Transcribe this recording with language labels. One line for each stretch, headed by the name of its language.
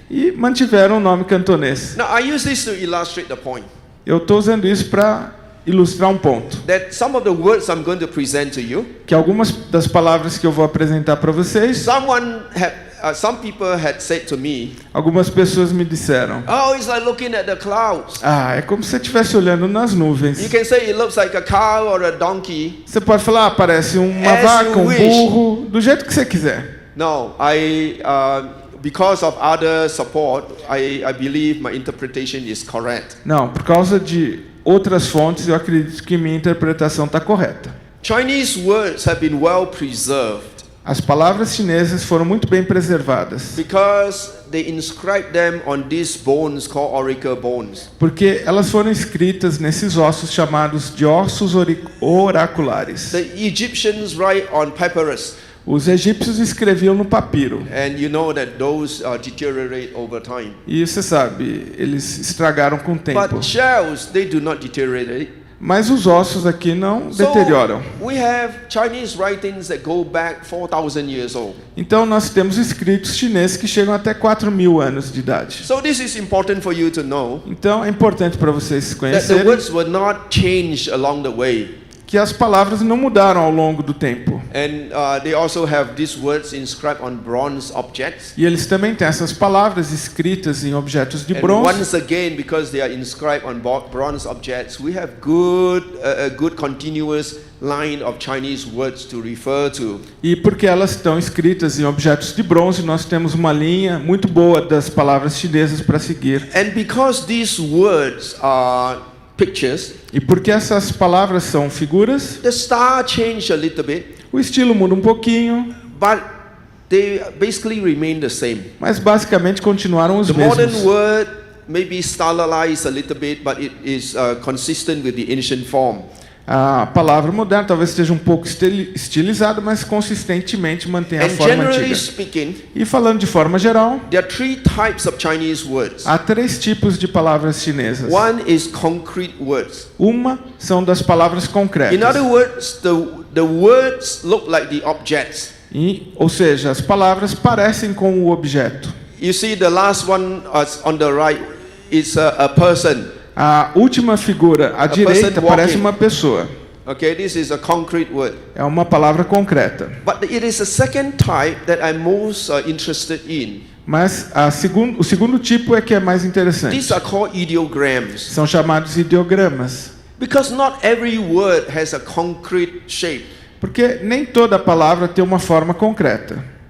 Portuguese: e mantiveram o nome cantonês.
English: Now I use this to illustrate the point
Portuguese: Eu estou usando isso para ilustrar um ponto.
English: that some of the words I'm going to present to you,
Portuguese: Que algumas das palavras que eu vou apresentar para vocês,
English: some people had said to me,
Portuguese: algumas pessoas me disseram:
English: oh, it's like looking at the clouds.
Portuguese: ah, é como se você estivesse olhando nas
English: You
Portuguese: nuvens.
English: can say it looks like a cow or a donkey.
Portuguese: Você pode falar, ah, parece uma
English: As
Portuguese: vaca,
English: you
Portuguese: um
English: wish.
Portuguese: burro, do jeito que você quiser.
English: No, because of other support, I believe my interpretation is correct.
Portuguese: Não, por causa de outras fontes, eu acredito que minha interpretação está correta.
English: Chinese words have been well preserved
Portuguese: As palavras chinesas foram muito bem preservadas,
English: because they inscribed them on these bones called auricle bones.
Portuguese: porque elas foram escritas nesses ossos chamados de ossos oraculares.
English: The Egyptians write on papyrus,
Portuguese: Os egípcios escreviam no papiro.
English: and you know that those deteriorate over time.
Portuguese: E você sabe, eles estragaram com o tempo.
English: But shells, they do not deteriorate.
Portuguese: Mas os ossos aqui não deterioram.
English: We have Chinese writings that go back 4,000 years old.
Portuguese: Então nós temos escritos chineses que chegam até 4.000 anos de idade.
English: So this is important for you to know
Portuguese: Então é importante para vocês
English: that the
Portuguese: conhecerem
English: words were not changed along the way.
Portuguese: que as palavras não mudaram ao longo do tempo.
English: And they also have these words inscribed on bronze objects.
Portuguese: E eles também têm essas palavras escritas em objetos de
English: And
Portuguese: bronze.
English: once again, because they are inscribed on bronze objects, we have a good continuous line of Chinese words to refer to.
Portuguese: E porque elas estão escritas em objetos de bronze, nós temos uma linha muito boa das palavras chinesas para seguir.
English: And because these words are pictures,
Portuguese: E porque essas palavras são figuras,
English: the style changed a little bit,
Portuguese: o estilo muda um pouquinho,
English: but they basically remain the same.
Portuguese: mas basicamente continuaram os
English: The modern
Portuguese: mesmos.
English: word may be stylized a little bit, but it is consistent with the ancient form.
Portuguese: A palavra moderna talvez esteja um pouco estilizada, mas consistentemente mantém a
English: And
Portuguese: forma
English: generally
Portuguese: antiga.
English: speaking,
Portuguese: E falando de forma geral,
English: there are three types of Chinese words.
Portuguese: há 3 tipos de palavras chinesas.
English: One is concrete words.
Portuguese: Uma são das palavras
English: In
Portuguese: concretas.
English: other words, the words look like the objects.
Portuguese: Ou seja, as palavras parecem com o objeto.
English: You see, the last one on the right is a person.
Portuguese: A última figura à direita
English: person
Portuguese: parece
English: walking.
Portuguese: uma pessoa.
English: Okay, this is a concrete word.
Portuguese: É uma palavra concreta.
English: But it is the second type that I'm most interested in.
Portuguese: Mas o segundo tipo é que é mais interessante.
English: These are called ideograms.
Portuguese: São chamados ideogramas.
English: Because not every word has a concrete shape.
Portuguese: Porque nem toda palavra tem uma forma concreta.